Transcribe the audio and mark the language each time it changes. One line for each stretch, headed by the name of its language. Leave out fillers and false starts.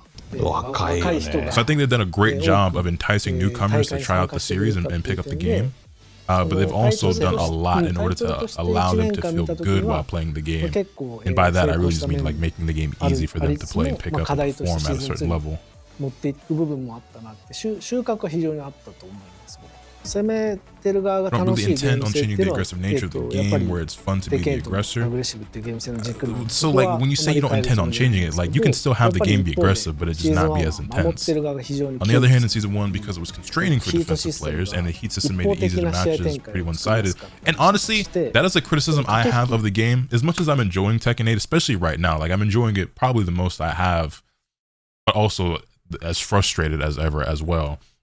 English: So I think they've done a great job of enticing newcomers to try out the series and pick up the game. But they've also done a lot in order to allow them to feel good while playing the game. And by that, I really just mean like mamaking the game easy for them to play and pick up and perform at a certain level.
Japanese: 持っていく部分もあったなって収穫は非常にあったと思います。攻めてる側が楽しいゲーム性っていうのはやっぱりテケンとアグレッシブっていうゲーム性の軸の
English: So like when you say you don't intend on changing it, like you can still have the game be aggressive, but it just not be as intense. On the other hand, in season 1, because it was constraining for defensive players and the heat system made it easy to match, it was pretty one-sided. And honestly, that is a criticism I have of the game. As much as I'm enjoying Tekken 8, especially right now, like I'm enjoying it probably the most I have, but also as frustrated as ever as well.